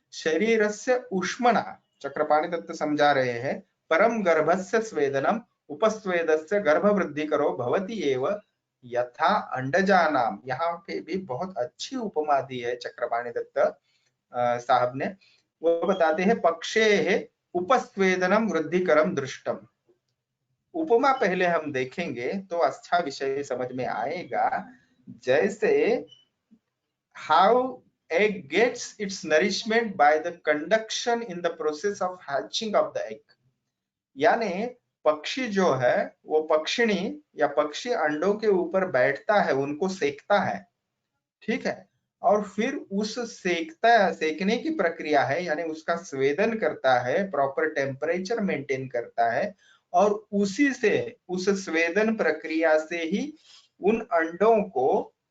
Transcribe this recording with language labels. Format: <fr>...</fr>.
<sa>शरीरस्य ऊष्मणा,</sa> <hi>चक्रपाणि दत्त समझा रहे हैं,</hi> <sa>परम गर्भस्य स्वेदनम उपस्वेदस्य गर्भवृद्धि करो भवति एव यथा अंडजानाम।</sa> <hi>यहाँ पे भी बहुत अच्छी उपमा दी है चक्रपाणि दत्त साहब ने। वो बताते हैं,</hi> <sa>पक्षे है उपस्वेदनम वृद्धिकरम दृष्टम।</sa> <hi>उपमा पहले हम देखेंगे तो अच्छा विषय समझ में आएगा।</hi> <en>जैसे how egg gets its nourishment by the conduction in the process of hatching of the egg।</en> <hi>यानी पक्षी जो है, वो पक्षिणी या पक्षी अंडों के ऊपर बैठता है, उनको सेकता है, ठीक है, और फिर उस सेकने की प्रक्रिया है, यानी उसका स्वेदन करता है, प्रॉपर टेम्परेचर मेंटेन करता है, और उसी से, उस स्वेदन प्रक्रिया से ही उन अंडों को</hi>